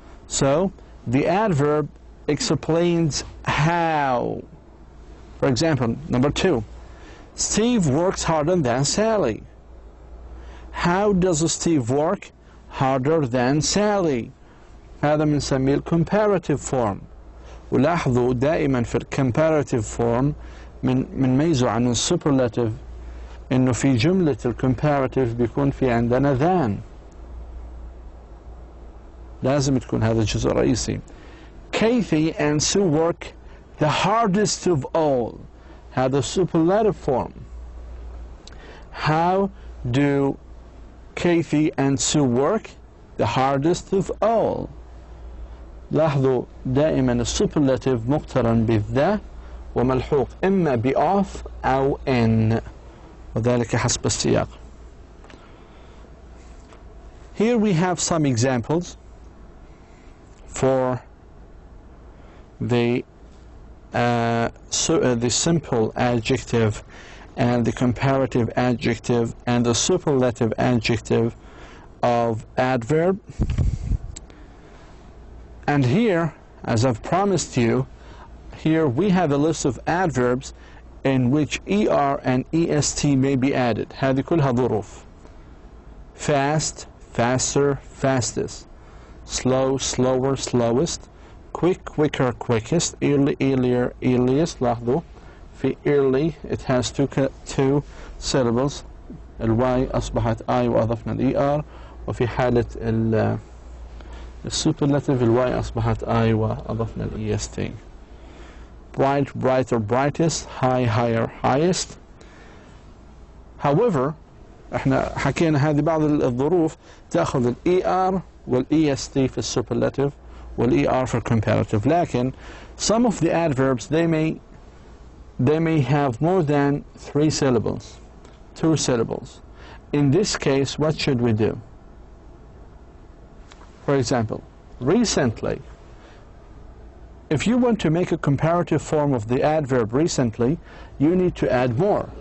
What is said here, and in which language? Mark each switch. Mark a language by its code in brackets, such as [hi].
[en] So, the adverb explains how. For example, number 2. Steve works harder than Sally. How does Steve work harder than Sally? [ar] هذا بنسميه comparative form. ولاحظوا دائما في comparative form بنميزه عن superlative إنه في جملة الكومباراتيف بيكون في عندنا than. لازم تكون هذا الجزء الرئيسي. [en] Kathy and Sue work the hardest of all. [ar] هذا [en] superlative form. How do Kathy and Sue work the hardest of all? [ar] لاحظوا دائما السوبرلاتيف مقترن بالذا وملحوق إما بof أو in، وذلك حسب السياق. [en] Here we have some examples for the simple adjective and the comparative adjective and the superlative adjective of adverb. And here, as I've promised you, here we have a list of adverbs in which ER and EST may be added. [ar] هذه كلها ظروف. Fast, faster, fastest. [en] Slow, slower, slowest. Quick, quicker, quickest. Early, earlier, earliest. [ar] لاحظوا في [en] early it has two syllables. [ar] الواي أصبحت I وأضفنا الER، وفي حالة السوبرلاتيف الواي أصبحت I وأضفنا الEST. [en] Bright, brighter, brightest. High, higher, highest. [ar] However احنا حكينا هذه بعض الظروف تأخذ الER والEST في السوبرلاتيف والER في الcomparative. لكن [en] some of the adverbs they may have more than 3 syllables, 2 syllables. In this case, what should we do? For example, recently. If you want to make a comparative form of the adverb recently, you need to add more.